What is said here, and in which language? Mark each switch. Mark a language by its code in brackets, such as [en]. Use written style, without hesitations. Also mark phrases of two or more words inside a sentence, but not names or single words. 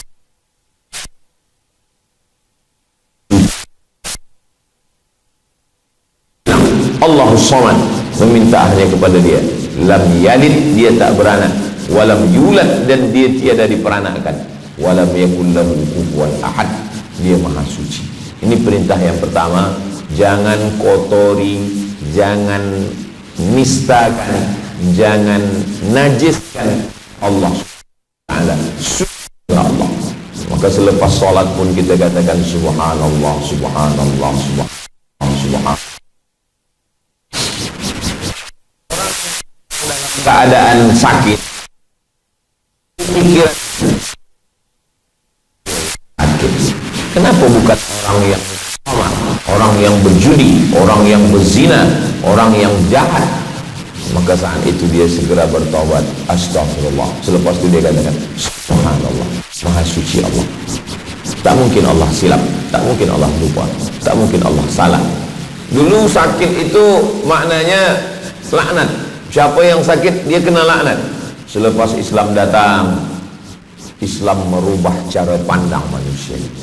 [ar] الله الصمد, [ms] meminta hanya kepada dia. [ar] لم يلد, [ms] dia tak beranak. [ar] ولم يولد, [ms] dan dia tiada diperanakkan. [ar] ولم يكن له كفوا أحد, [ms] dia maha suci. Ini perintah yang pertama. Jangan kotori, jangan nistakan, jangan najiskan Allah Ta'ala. Subhanallah. Maka selepas sholat pun kita katakan [ar] سبحان الله سبحان الله سبحان الله سبحان الله. [ms] Keadaan sakit, pikiran sakit. Kenapa bukan orang yang sama, orang yang berjudi, orang yang berzina, orang yang jahat? Maka saat itu dia segera bertaubat, astagfirullah. Selepas itu dia katakan subhanallah, maha suci Allah. Tak mungkin Allah silap, tak mungkin Allah lupa, tak mungkin Allah salah. Dulu sakit itu maknanya laknat. Siapa yang sakit, dia kena laknat. Selepas Islam datang, Islam merubah cara pandang manusia.